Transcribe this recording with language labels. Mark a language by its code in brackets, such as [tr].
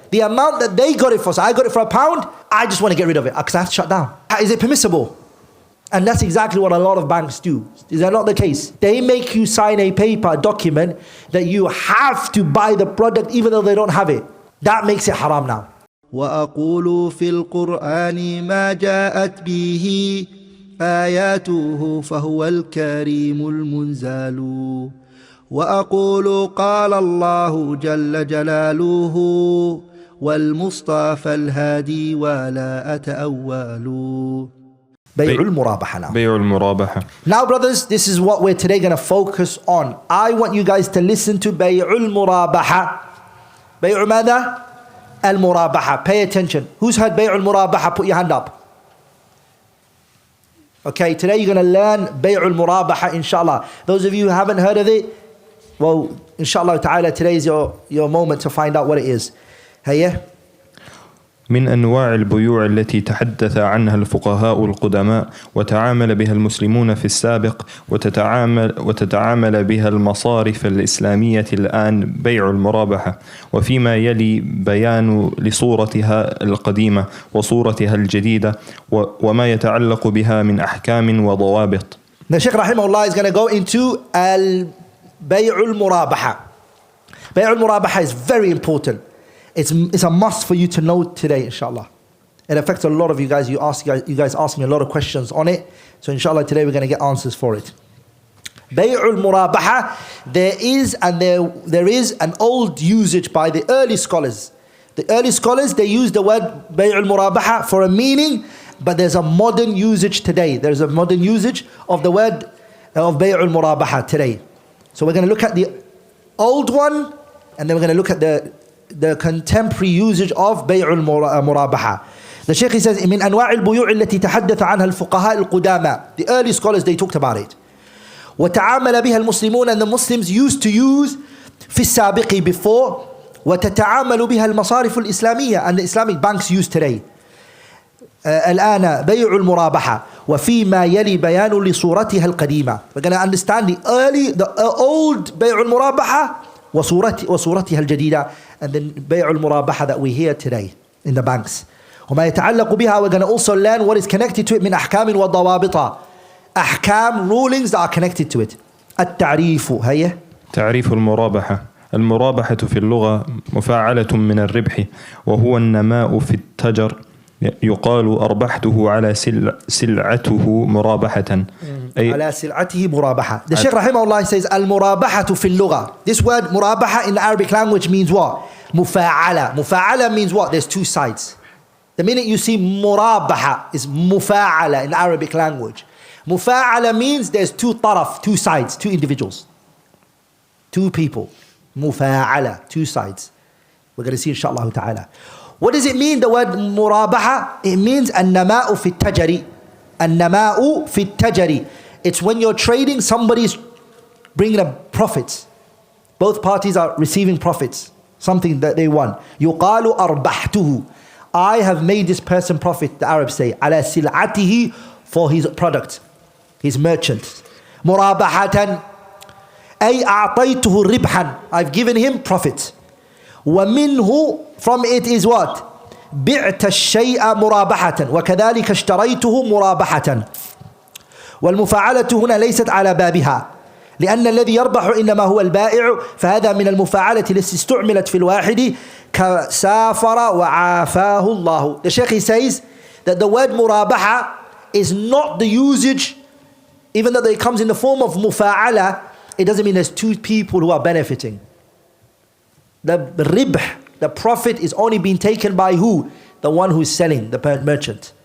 [en] The amount that they got it for. So I got it for £1. I just want to get rid of it because I have to shut down. Is it permissible? And that's exactly what a lot of banks do. Is that not the case? They make you sign a paper document that you have to buy the product even though they don't have it. That makes it haram now. [ar] وأقول في القرآن ما جاءت به آياته فهو الكريم المنزل وأقول قال الله جل جلاله والمصطفى الهادي ولا أتأول. [en] Bayul murabaha now. Bayul murabaha. Now brothers, this is what we're today going to focus on. I want you guys to listen to Bayul murabaha. Bayul mada? Al murabaha. Pay attention. Who's heard Bayul murabaha? Put your hand up. Okay, today you're going to learn Bayul murabaha inshallah. Those of you who haven't heard of it, well, inshallah ta'ala, today is your moment to find out what it is. Hey, [ar] من أنواع البيوع التي تحدث عنها الفقهاء القدماء وتعامل بها المسلمون في السابق وتتعامل بها المصارف الإسلامية الآن بيع المرابحة وفيما يلي بيان لصورتها القديمة وصورتها الجديدة وما يتعلق بها من أحكام وضوابط. [en] The Shaykh rahimahullah is going to go into Bay'ul murabaha. Bay'ul murabaha is very important. It's a must for you to know today, inshallah. It affects a lot of you guys. You guys ask me a lot of questions on it. So inshallah today we're going to get answers for it. Bay'ul murabaha, there is an old usage by the early scholars. The early scholars, they use the word Bay'ul murabaha for a meaning, but there's a modern usage today. There's a modern usage of the word of Bay'ul murabaha today. So we're going to look at the old one, and then we're going to look at the contemporary usage of Bay'ul murabaha. The Shaykh says, [ar] من أنواع البيوع التي تحدث عنها الفقهاء القدامى. [en] The early scholars, they talked about it. [ar] وتعامل بها المسلمون, [en] and the Muslims used to use [ar] في السابق [en] before. [ar] وتتعامل بها المصارف الإسلامية, [en] and the Islamic banks use today. [ar] الآن بيع المرابحة وفيما يلي بيان لصورتها القديمة. [en] We're going to understand the old [ar] بيع المرابحة وصورتها الجديدة, [en] and then [ar] بيع المرابحة [en] that we hear today in the banks. [ar] وما يتعلق بها, [en] we're going to also learn what is connected to it [ar] من أحكام وضوابط. [en] أحكام, rulings that are connected to it. [ar] التعريف, هيا. تعريف المرابحة. المرابحة في اللغة مفاعلة من الربح وهو النماء في التجر. يقال أربحته على سلعته مرابحة. على سلعته مرابحة. [en] The Shaykh rahimahullah says [ar] المرابحة في اللغة. [en] This word murabaha in the Arabic language means what? [ar] مفاعلة. [en] مفاعلة means what? There's two sides. The minute you see murabaha is mufa'ala in the Arabic language. Mufa'ala means there's two taraf, two sides, two individuals, two people. Mufa'ala, two sides. We're going to see inshallah ta'ala. What does it mean, the word murabaha? It means [ar] an-nama'u fi tajari. An-nama'u fi tajari. [en] It's when you're trading, somebody's bringing up profits. Both parties are receiving profits, something that they won. [ar] يُقَالُ أَرْبَحْتُهُ. [en] I have made this person profit, the Arabs say. [ar] عَلَى سِلْعَتِهِ, [en] for his product, his merchant. [ar] مُرَابَحَةً أي أعطيته ربحا. [en] I've given him profit. ومنه, from it is what? [ar] بعت الشيء مرابحة وكذلك اشتريته مرابحة. والمفاعلة هنا ليست على بابها لأن الذي يربح إنما هو البائع فهذا من المفاعلة التي استعملت في الواحد كسافر وعافاه الله. [en] The Shaykh says that the word murabaha is not the usage, even though it comes in the form of mufa'ala, it doesn't mean there's two people who are benefiting. The ribh the profit is only being taken by who? The one who's selling, the merchant.